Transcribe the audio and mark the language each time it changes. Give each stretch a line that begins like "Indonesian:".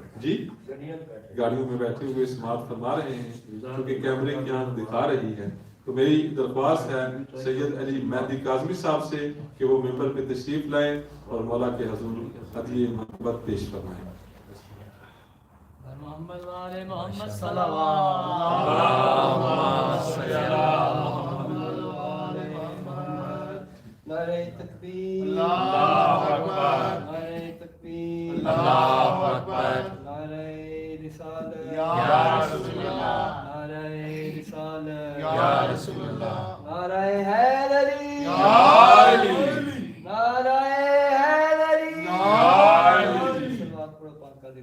Urdu: جی گاڑیوں میں بیٹھے ہوئے سماعت فرما رہے ہیں، کیونکہ کیمرے کی آنکھ دکھا رہی ہے. تو میری درخواست ہے سید علی مہدی کاظمی صاحب سے کہ وہ ممبر پہ تشریف لائیں اور مولا کے حضور ہدیہ محبت پیش فرمائیں.
Arabic: محمد وعلى محمد صلوات اللهم صل على محمد وعلى محمد.
Urdu: نعرہ تکبیر، اللہ اکبر، نعرہ تکبیر، اللہ اکبر، نعرہ رسالت یا رسول اللہ، نعرہ رسالت یا رسول اللہ، نعرہ حیدری یا علی، نعرہ حیدری یا علی.